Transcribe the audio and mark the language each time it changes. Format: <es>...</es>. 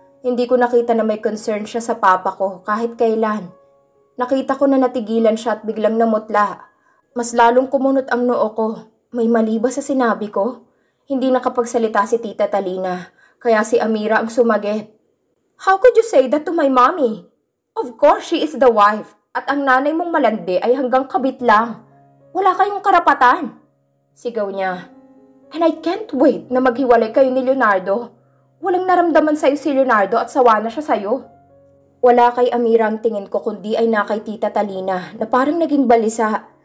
<tl>Hindi ko nakita na may concern siya sa papa ko kahit kailan. Nakita ko na natigilan siya at biglang namutla. Mas lalong kumunot ang noo ko. May mali ba sa sinabi ko? Hindi nakapagsalita si Tita Talina, kaya si Amira ang sumagip.</tl> <en>How could you say that to my mommy? Of course, she is the wife.</en> <tl>At ang nanay mong malandi ay hanggang kabit lang. Wala kayong karapatan. Sigaw niya.</tl> <en>And I can't wait</en> <tl>na maghiwalay kayo ni Leonardo. Walang naramdaman sa'yo si Leonardo at sawa na siya sa'yo. Wala kay Amira ang tingin ko kundi ay na kay Tita Talina na parang naging balisa.</tl>